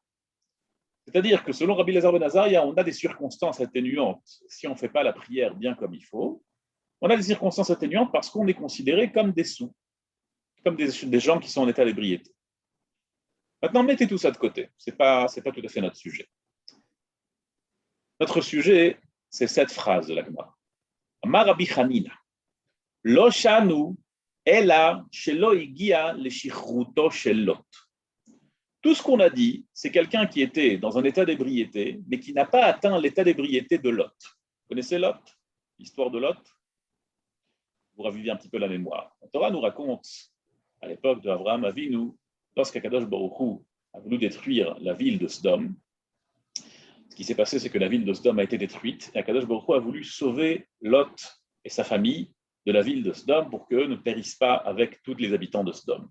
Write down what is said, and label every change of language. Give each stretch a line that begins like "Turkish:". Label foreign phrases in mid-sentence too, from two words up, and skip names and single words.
French: C'est-à-dire que selon Rabbi Elazar ben Azaria, on a des circonstances atténuantes si on ne fait pas la prière bien comme il faut. On a des circonstances atténuantes parce qu'on est considéré comme des sous, comme des gens qui sont en état d'ébriété. Maintenant, mettez tout ça de côté. Ce n'est pas tout à fait notre sujet. Notre sujet, c'est cette phrase de la Gemara.
Hebrew: אמר רבי חנינא, לא שנו אלא שלא הגיע לשכרותו של לוט.
French: Tout ce qu'on a dit, c'est quelqu'un qui était dans un état d'ébriété, mais qui n'a pas atteint l'état d'ébriété de Lot. Vous connaissez Lot? L'histoire de Lot? Vous ravivez un petit peu la mémoire. La Torah nous raconte, à l'époque d'
Hebrew: אברהם אבינו,
French: lorsqu'
Hebrew: הקדוש ברוך הוא
French: a voulu détruire la ville de Sodome, ce qui s'est passé, c'est que la ville de Sodome a été détruite, et
Hebrew: הקדוש ברוך הוא
French: a voulu sauver Lot et sa famille de la ville de Sodome pour qu'eux ne périssent pas avec tous les habitants de Sodome.